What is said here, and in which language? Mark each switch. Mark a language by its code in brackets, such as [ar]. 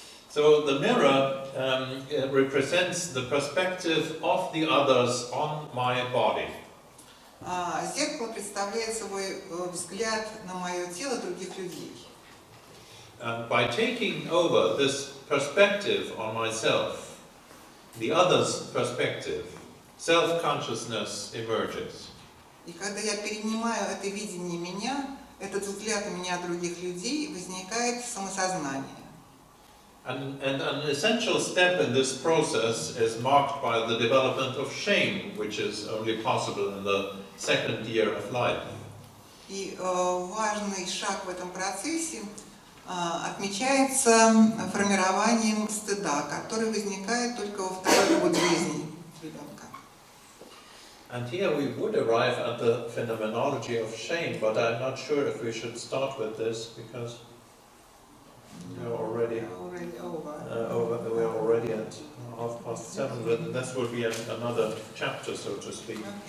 [en] So the mirror represents the perspective of the others on my body. [ru] Зеркало представляет собой взгляд на мое тело других людей. [en] And by taking over this perspective on myself, the other's perspective, self-consciousness emerges. [ru] И когда я перенимаю это видение меня, этот взгляд на меня других людей, возникает самосознание. [en] And an essential step in this process is marked by the development of shame, which is only possible in the second year of life. [ru] И важный шаг в этом процессе отмечается формированием стыда, который возникает только во второй год жизни ребенка. [en] And here we would arrive at the phenomenology of shame, but I'm not sure if we should start with this because we're already over. We're already at 7:30, but this will be another chapter, so to speak.